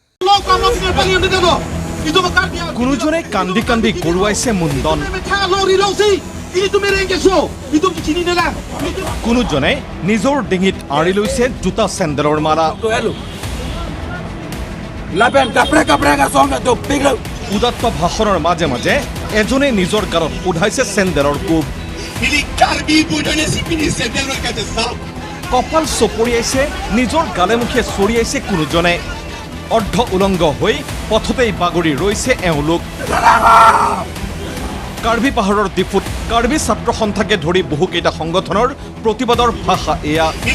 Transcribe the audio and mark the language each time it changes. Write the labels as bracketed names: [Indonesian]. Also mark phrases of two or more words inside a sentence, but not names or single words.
[Assamese] কুনুজনে কান্দি কান্দি গুৰুৱাইছে মুণ্ডন কুনুজনে নিজৰ ডিঙিত আৰি লৈছে জোতা চেন্দেলৰ মালা উদাত্ত ভাষণৰ মাজে মাজে এজনে নিজৰ গালত উঠাইছে চেন্দেলৰ কোব কপাল চপৰিয়াইছে নিজৰ গালে মুখে চৰিয়াইছে কুনুজনে অৰ্ধ উলংগ হৈ পথতেই বাগৰি ৰৈছে এওঁলোক কাৰ্বি পাহাৰৰ ডিফুত কাৰ্বি ছাত্ৰ সন্থাকে ধৰি বহুকেইটা সংগঠনৰ প্ৰতিবাদৰ ভাষা এয়া